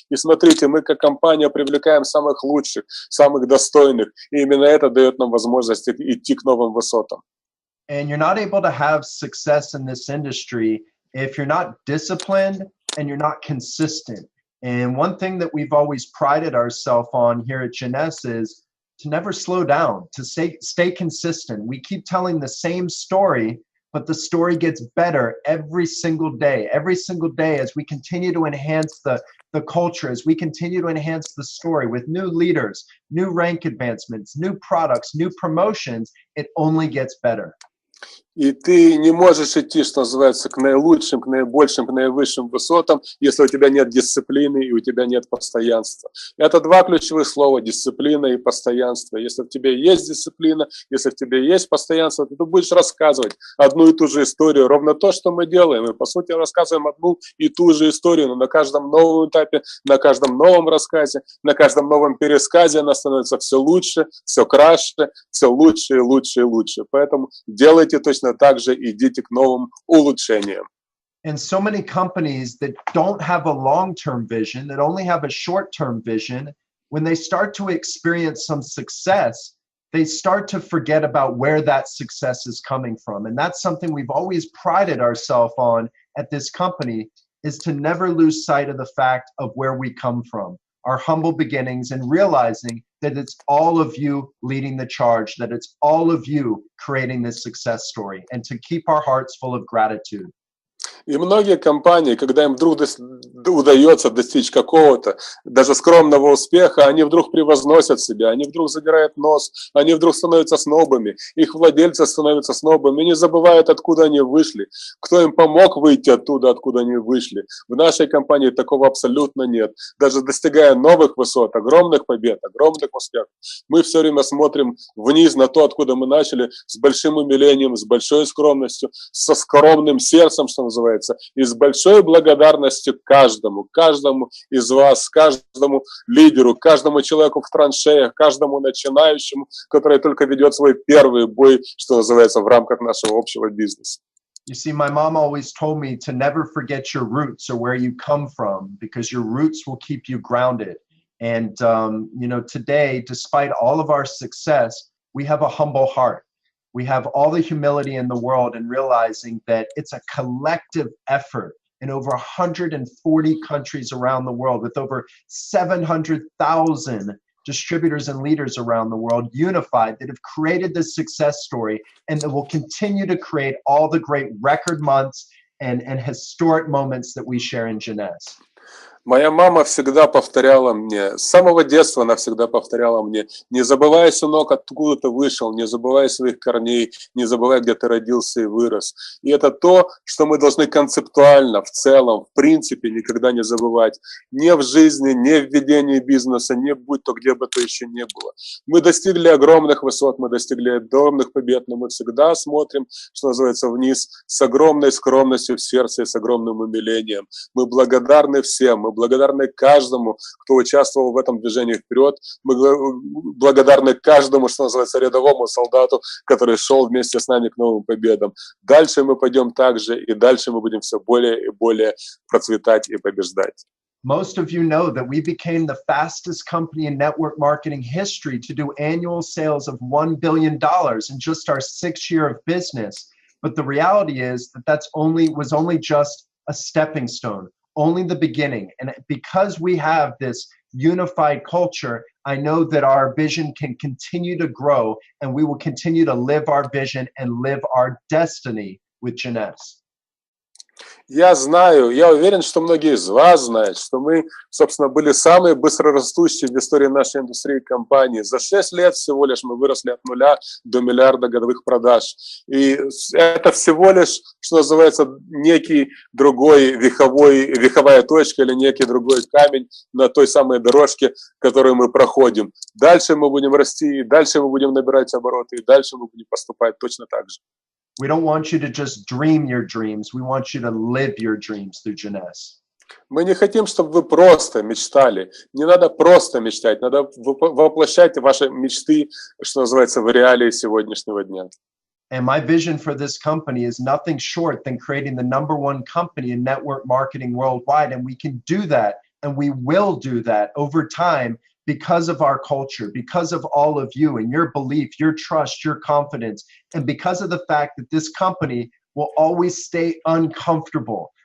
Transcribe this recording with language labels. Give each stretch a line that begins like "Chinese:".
Russian: И смотрите, мы как компания привлекаем самых лучших, самых достойных. И именно это дает нам возможность идти к новым высотам.
English: And you're not able to have success in this industry if you're not disciplined and you're not consistent. And one thing that we've always prided ourselves on here at Jeunesse is to never slow down, to stay consistent. We keep telling the same story, but the story gets better every single day as we continue to enhance the culture, as we continue to enhance the story with new leaders, new rank advancements, new products, new promotions. It only gets better.
Russian: И ты не можешь идти, что называется, к наилучшим, к наибольшим, к наивысшим высотам, если у тебя нет дисциплины и у тебя нет постоянства. Это два ключевых слова: дисциплина и постоянство. Если в тебе есть дисциплина, если в тебе есть постоянство, то ты будешь рассказывать одну и ту же историю. Ровно то, что мы делаем. Мы, по сути, рассказываем одну и ту же историю, но на каждом новом этапе, на каждом новом рассказе, на каждом новом пересказе она становится все лучше, все краше, все лучше и лучше и лучше. Поэтому делайте точно так же, идите к новым улучшениям.
English: And so many companies that don't have a long-term vision, that only have a short-term vision, when they start to experience some success, they start to forget about where that success is coming from. And that's something we've always prided ourselves on at this company, is to never lose sight of the fact of where we come from, our humble beginnings, and realizing that it's all of you leading the charge, that it's all of you creating this success story, and to keep our hearts full of gratitude.
Russian: И многие компании, когда им вдруг удается достичь какого-то, даже скромного успеха, они вдруг превозносят себя, они вдруг задирают нос, они вдруг становятся снобами, их владельцы становятся снобами и не забывают, откуда они вышли, кто им помог выйти оттуда, откуда они вышли. В нашей компании такого абсолютно нет. Даже достигая новых высот, огромных побед, огромных успехов, мы все время смотрим вниз на то, откуда мы начали, с большим умилением, с большой скромностью, со скромным сердцем, что называется, и с большой благодарностью каждому из вас, каждому лидеру, каждому человеку в траншеях, каждому начинающему, который только ведет свой первый бой, что называется, в рамках нашего общего бизнеса.
English: You see, my mom always told me to never forget your roots or where you come from, because your roots will keep you grounded. And, you know, today, despite all of our success, we have a humble heart. We have all the humility in the world, and realizing that it's a collective effort in over 140 countries around the world, with over 700,000 distributors and leaders around the world unified, that have created this success story, and that will continue to create all the great record months and historic moments that we share in Jeunesse.
Russian: Моя мама всегда повторяла мне, с самого детства она всегда повторяла мне: не забывай, сынок, откуда ты вышел, не забывай своих корней, не забывай, где ты родился и вырос. И это то, что мы должны концептуально, в целом, в принципе, никогда не забывать. Не в жизни, не в ведении бизнеса, не будь то где бы то еще не было. Мы достигли огромных высот, мы достигли огромных побед, но мы всегда смотрим, что называется, вниз с огромной скромностью в сердце и с огромным умилением. Мы благодарны всем, мы благодарны каждому, кто участвовал в этом движении вперед. Мы благодарны каждому, что называется, рядовому солдату, который шел вместе с нами к новым победам. Дальше мы пойдем так же, и дальше мы будем все более и более процветать и побеждать.
English: Most of you know that we became the fastest company in network marketing history to do annual sales of $1 billion in just our 6th year of business. But the reality is that was only just a stepping stone, only the beginning. And because we have this unified culture, I know that our vision can continue to grow and we will continue to live our vision and live our destiny with Jeunesse.
Russian: Я знаю, я уверен, что многие из вас знают, что мы, собственно, были самые быстрорастущие в истории нашей индустрии компании. За 6 лет всего лишь мы выросли от 0 до миллиарда годовых продаж. И это всего лишь, что называется, некий другой веховая точка или некий другой камень на той самой дорожке, которую мы проходим. Дальше мы будем расти, дальше мы будем набирать обороты, и дальше мы будем поступать точно так же.
English: We don't want you to just dream your dreams. We want you to live your dreams through Jeunesse.
Russian: Мы не хотим, чтобы вы просто мечтали. Не надо просто мечтать, надо воплощать ваши мечты, что называется, в реалии сегодняшнего дня.
English: And my vision for this company is nothing short than creating the #1 company in network marketing worldwide. And we can do that, and we will do that over time because of our culture, because of all of you and your belief, your trust, your confidence, and because of the fact that this company will always stay uncomfortable.